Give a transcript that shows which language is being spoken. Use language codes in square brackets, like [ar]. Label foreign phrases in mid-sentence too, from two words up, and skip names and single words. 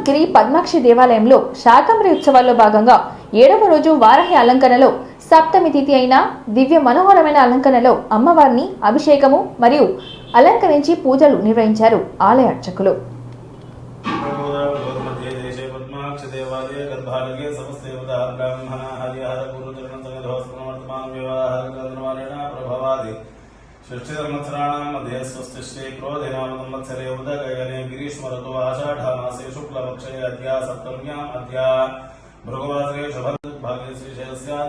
[te] గిరి పద్మాక్షి దేవాలయంలో శాకంబరి ఉత్సవాల్లో భాగంగా 7వ రోజు వారాహి అలంకరణలో సప్తమి తిథి అయిన దివ్య మనోహరమైన అలంకరణలో అమ్మవారిని అభిషేకము మరియు అలంకరించి పూజలు నిర్వహించారు ఆలయ అర్చకులు. [sa] षष्टिधर्मत्सराणां मध्ये स्वस्ति श्री क्रोधिनाम संवत्सरे उदगयने ग्रीष्म ऋतु आषाढमासे शुक्लपक्षे अद्या सप्तम्याम् अद्या भृगुवासरे शुभभागे श्रीशैलस्यात्